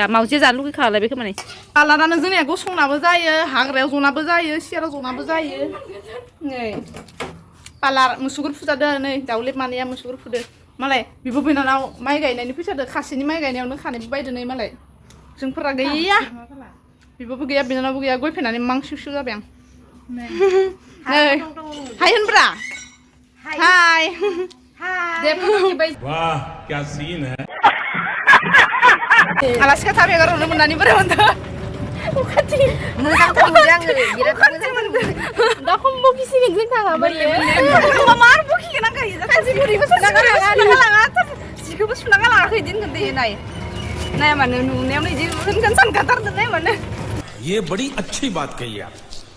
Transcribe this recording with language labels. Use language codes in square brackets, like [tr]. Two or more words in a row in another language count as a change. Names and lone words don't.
[brx] मावजि जानो लुगैखालाय बेखौ माने आलादानो जोंनिया गसंनाबो जायो हाग्रायाव जनाबो जायो सियाराव जनाबो जायो नै पालार मुसुगुर फुजादो नै दाउलेब मानैया मुसुगुर फुदो मालाय बिब' बिनानाव माइ गायनायनि फैसादो खासेनि माइ गायनायावनो खानैबो बायदो नै मालाय जोंफोरा गैया बिब'बो गैया बिनानावबो गैया गय फैनानै मांसिउ जाबाय आं नै हाय होनब्रा हाय [hi] वाह क्या सीन है [brx] आलासि खाथा बेगार हरनो मोननानै बोरै मोनदों दा खमबो फिसिगोन जों थाङाबा मार बखिगोन आं गायो जिखौबो सुना गालाङाखै दिनगोन दे नाय नाय मानो नुनायावनो इदि होनगोन सानखाथारदों नाय मानो [hi] ये बड़ी अच्छी बात कही आप